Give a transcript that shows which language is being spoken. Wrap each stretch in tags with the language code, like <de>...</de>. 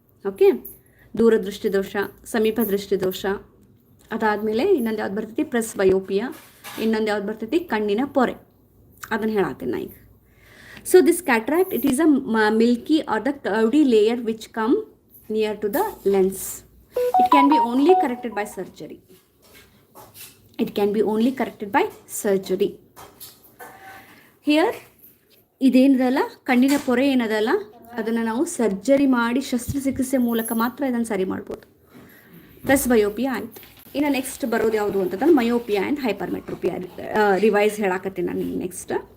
<kn>Okay, ದೂರದೃಷ್ಟಿ ದೋಷ, ಸಮೀಪ ದೃಷ್ಟಿ ದೋಷ, ಅದಾದಮೇಲೆ ಇನ್ನೊಂದು ಯಾವ್ದು ಬರ್ತೈತಿ, ಪ್ರೆಸ್ಬಯೋಪಿಯಾ, ಇನ್ನೊಂದು ಯಾವ್ದು ಬರ್ತೈತಿ, ಕಣ್ಣಿನ ಪೊರೆ. ಅದನ್ನು ಹೇಳತ್ತೀನಿ ನಾ ಈಗ.</kn> <en>So this cataract, it is a milky or the cloudy layer which come near to the lens. It can be only corrected by surgery. It can be only corrected by surgery.</en> <kn>Here, ಇದೇನದಲ್ಲ, ಕಣ್ಣಿನ ಪೊರೆ ಏನದಲ್ಲ, ಅದನ್ನು ನಾವು surgery ಮಾಡಿ ಶಸ್ತ್ರಚಿಕಿತ್ಸೆ ಮೂಲಕ ಮಾತ್ರ ಇದನ್ನು ಸರಿ ಮಾಡ್ಬೋದು. ಪ್ರೆಸ್ಬಯೋಪಿಯಾ ಆಯಿತು. ಇನ್ನು ನೆಕ್ಸ್ಟ್ ಬರೋದು ಯಾವುದು ಅಂತಂದ್ರೆ ಮಯೋಪಿಯಾ ಆ್ಯಂಡ್ ಹೈಪರ್ಮೆಟ್ರೋಪಿಯಾ. ರಿವೈಸ್ ಹೇಳಾಕತ್ತೀನಿ ನಾನು ನೆಕ್ಸ್ಟ್.</kn>